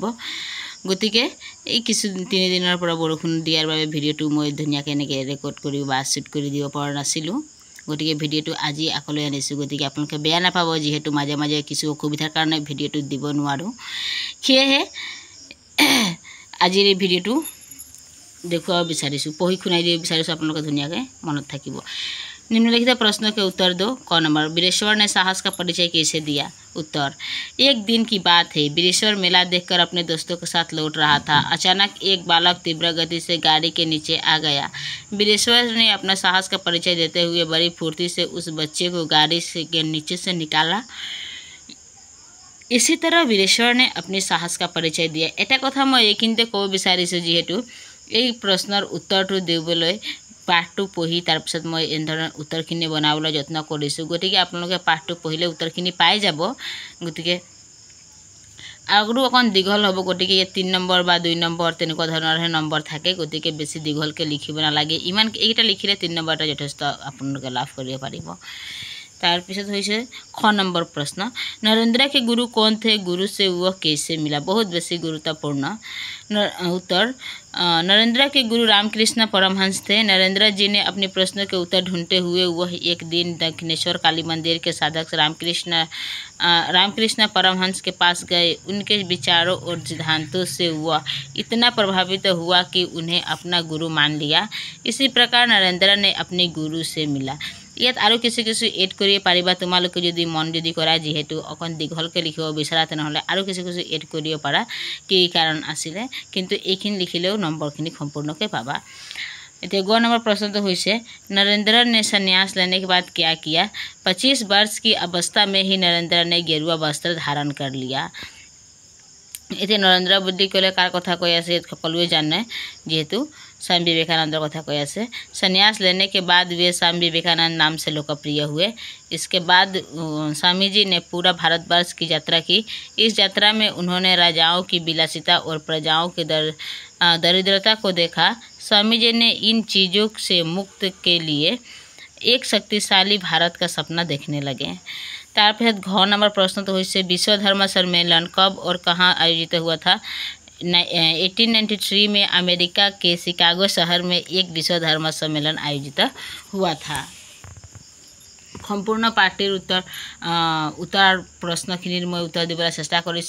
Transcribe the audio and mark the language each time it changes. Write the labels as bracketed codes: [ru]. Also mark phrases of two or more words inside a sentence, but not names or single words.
[as] গতিকে এই কিছু 3 দিনৰ পৰা বৰষুণ দিয়াৰ বাবে ভিডিঅ'টো মই ধুনীয়াকৈ এনেকৈ ৰেকৰ্ড কৰি বা শ্বুট কৰি দিব পৰা নাছিলোঁ। গতিকে ভিডিঅ'টো আজি আকলৈ আনিছোঁ। গতিকে আপোনালোকে বেয়া নাপাব, যিহেতু মাজে মাজে কিছু অসুবিধাৰ কাৰণে ভিডিঅ'টো দিব নোৱাৰোঁ। সেয়েহে আজিৰ এই ভিডিঅ'টো দেখুৱাব বিচাৰিছোঁ, পঢ়ি শুনাই দিব বিচাৰিছোঁ, আপোনালোকে ধুনীয়াকৈ মনত থাকিব। [hi] निम्नलिखित प्रश्नों के उत्तर दो। क नंबर, वीरेश्वर ने साहस का परिचय कैसे दिया? उत्तर, एक दिन की बात है। वीरेश्वर मेला देखकर अपने दोस्तों के साथ लौट रहा था। अचानक एक बालक तीव्र गति से गाड़ी के नीचे आ गया। वीरेश्वर ने अपना साहस का परिचय देते हुए बड़ी फुर्ती से उस बच्चे को गाड़ी के नीचे से निकाला। इसी तरह वीरेश्वर ने अपनी साहस का परिचय दिया। [as] এটা কথা মই এইখিনিতে ক'ব বিচাৰিছোঁ, যিহেতু এই প্ৰশ্নৰ উত্তৰটো দিবলৈ পাঠটো পঢ়ি তাৰপিছত মই এনেধৰণৰ উত্তৰখিনি বনাবলৈ যত্ন কৰিছোঁ। গতিকে আপোনালোকে পাঠটো পঢ়িলে উত্তৰখিনি পাই যাব। গতিকে আৰু অকণ দীঘল হ'ব, গতিকে 3 নম্বৰ বা 2 নম্বৰ তেনেকুৱা ধৰণৰহে নম্বৰ থাকে। গতিকে বেছি দীঘলকৈ লিখিব নালাগে। ইমান এইকেইটা লিখিলে 3 নম্বৰটা যথেষ্ট আপোনালোকে লাভ কৰিব পাৰিব। তাৰপিছত হৈছে খ নম্বৰ প্ৰশ্ন, [hi] नरेंद्र के गुरु कौन थे? गुरु से वह कैसे मिला? [as] বহুত বেছি গুৰুত্বপূৰ্ণ। [hi] उत्तर, नरेंद्र के गुरु रामकृष्ण परमहंस थे। नरेंद्र जी ने अपने प्रश्नों के उत्तर ढूंढते हुए वह एक दिन दक्षिणेश्वर काली मंदिर के साधक रामकृष्ण परमहंस के पास गए। उनके विचारों और सिद्धांतों से वह इतना प्रभावित हुआ कि उन्हें अपना गुरु मान लिया। इसी प्रकार नरेंद्र ने अपने गुरु से मिला। [as] ইয়াত আৰু কিছু এড কৰিব পাৰিবা তোমালোকে যদি মন যদি কৰা, যিহেতু অকণ দীঘলকৈ লিখিব বিচাৰা তেনেহ'লে আৰু কিছু এড কৰিব পাৰা কি কাৰণ আছিলে, কিন্তু এইখিনি লিখিলেও নম্বৰখিনি সম্পূৰ্ণকৈ পাবা। এতিয়া গ নম্বৰ প্ৰশ্নটো হৈছে, [hi] नरेंद्र ने संन्यास लेने के बाद क्या किया? 25 वर्ष की अवस्था में ही नरेंद्र ने गेरुआ वस्त्र धारण कर लिया। [as] এতিয়া নৰেন্দ্ৰ বুদ্ধি ক'লে কাৰ কথা কৈ আছে সকলোৱে জানে, যিহেতু स्वामी विवेकानंद কথা কৈ আছে। [hi] संन्यास लेने के बाद वे स्वामी विवेकानंद नाम से लोकप्रिय हुए। इसके बाद स्वामी जी ने पूरा भारतवर्ष की यात्रा की। इस यात्रा में उन्होंने राजाओं की विलासिता और प्रजाओं की दरिद्रता को देखा। स्वामी जी ने इन चीज़ों से मुक्त के लिए एक शक्तिशाली भारत का सपना देखने लगे। [as] তাৰপিছত ঘ নম্বৰ প্ৰশ্নটো হৈছে, [hi] विश्व धर्म सम्मेलन कब और कहाँ आयोजित हुआ था? 1893 में अमेरिका के शिकागो शहर में एक विश्व धर्म सम्मेलन आयोजित हुआ था। [as] সম্পূৰ্ণ পাঠটিৰ উত্তৰ প্ৰশ্নখিনিৰ মই উত্তৰ দিবলৈ চেষ্টা কৰিছোঁ।